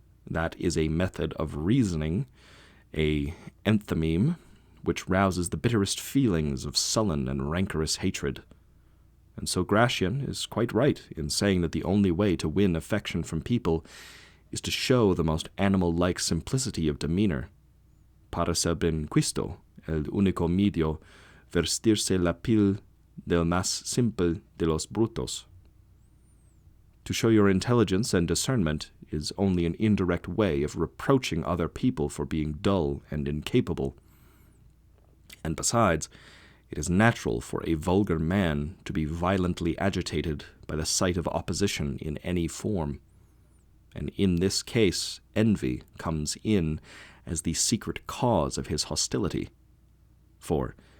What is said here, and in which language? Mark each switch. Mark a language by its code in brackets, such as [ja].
[en] That is a method of reasoning, a enthymeme, which rouses the bitterest feelings of sullen and rancorous hatred. And so Gracian is quite right in saying that the only way to win affection from people is to show the most animal-like simplicity of demeanor. [es] Para ser ben quisto, el único medio vestirse la piel del más simple de los brutos. [en] To show your intelligence and discernment is only an indirect way of reproaching other people for being dull and incapable. And besides, it is natural for a vulgar man to be violently agitated by the sight of opposition in any form, and in this case envy comes in as the secret cause of his hostility. For